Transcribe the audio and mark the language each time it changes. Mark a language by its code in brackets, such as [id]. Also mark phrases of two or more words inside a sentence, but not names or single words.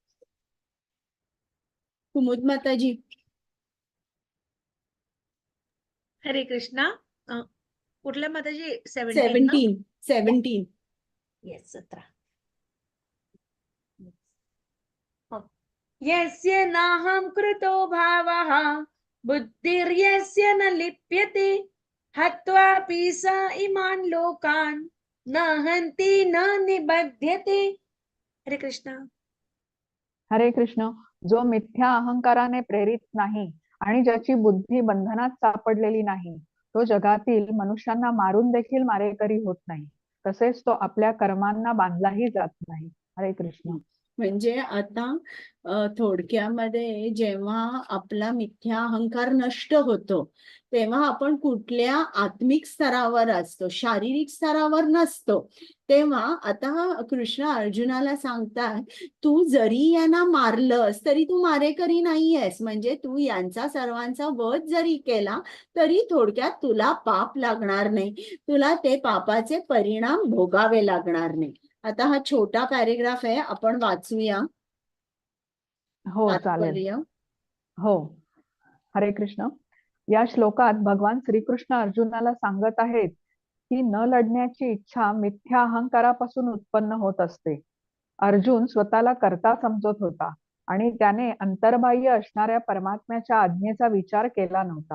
[mr] कुमुद माताजी. हरे कृष्णा. कुठल्या माताजी? 17. येस 17. [sa] यस्य नाहं कृतो भावः बुद्धिर्यस्य न लिप्यते हत्वापि स इमान् लोकान् न हन्ति न निबध्यते. [mr] हरे कृष्ण. हरे कृष्ण. जो मिथ्या अहंकाराने प्रेरित नाही आणि ज्याची बुद्धी बंधनात सापडलेली नाही, तो जगातील मनुष्यांना मारून देखील मारेकरी होत नाही. तसेच तो आपल्या कर्मांना बांधलाही जात नाही. हरे कृष्ण. म्हणजे आता थोडक्यामध्ये जेव्हा आपला मिथ्या अहंकार नष्ट होतो तेव्हा आपण कुठल्या आत्मिक स्तरावर असतो, शारीरिक स्तरावर नसतो. तेव्हा आता कृष्ण अर्जुनाला सांगतात, तू जरी यांना मारलंस तरी तू मारेकरी नाहीयेस. म्हणजे तू यांचा सर्वांचा वध जरी केला तरी थोडक्यात तुला पाप लागणार नाही, तुला ते पापाचे परिणाम भोगावे लागणार नाही. आता हा छोटा पॅरेग्राफ आहे, आपण वाचूया. हो चालेल. तात्पर्य. हो. हरे कृष्ण. या श्लोकात भगवान श्रीकृष्ण अर्जुनाला सांगत आहेत की न लढण्याची इच्छा मिथ्या अहंकारापासून उत्पन्न होत असते. अर्जुन स्वतःला कर्ता समजत होता आणि त्याने अंतर्बाह्य असणाऱ्या परमात्म्याच्या आज्ञेचा विचार केला नव्हता.